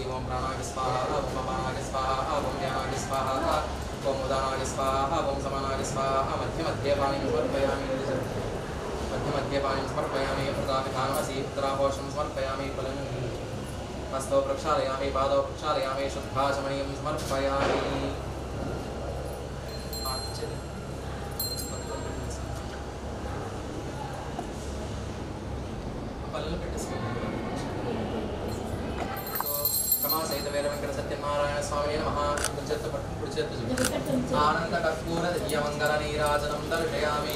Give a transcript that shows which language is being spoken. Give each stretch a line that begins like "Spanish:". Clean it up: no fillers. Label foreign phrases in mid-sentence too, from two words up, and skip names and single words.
Sanskrit: ओम प्राणाय स्वाहा, ओम अपानाय स्वाहा, ओम ज्ञानाय स्वाहा, ओम उदानाय स्वाहा, ओम समानाय स्वाहा. मध्ये मध्ये पाणिं समर्पयामि. मध्ये मध्ये पाणिं समर्पयामि. प्रदापितानमसि उत्तरापोषं समर्पयामि. फलं हस्तौ प्रक्षालयामि, पादौ प्रक्षालयामि, शुद्धाचमनीयं समर्पयामि. రమాసహిత వీరవేంకట సత్యనారాయణ స్వామి నమః. ఆనంద కర్పూర దివ్యమంగళ నీరాజనం దర్శయామి.